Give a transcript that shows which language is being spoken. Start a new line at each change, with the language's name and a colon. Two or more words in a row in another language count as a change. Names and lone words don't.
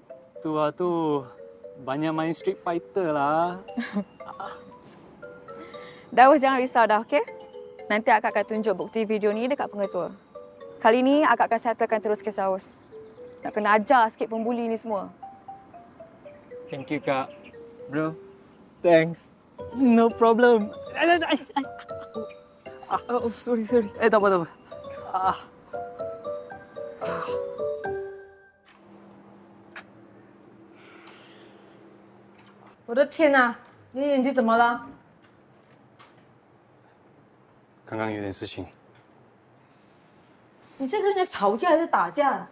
Malay: Tu lah tu. Banyak main Street Fighter lah. Daus jangan risau dah, okey? Nanti akak akan tunjuk bukti video ni dekat pengetua. Kali ni akak akan settlekan terus kes Daus. Nak kena ajar sikit pembuli ni semua.
English: Thank you, Kak. Bro, thanks. No problem. Oh, sorry.
Malay: Tak apa.
Chinese: 我的天哪，你眼睛怎么了？刚刚有点事情。你是跟人家吵架还是打架？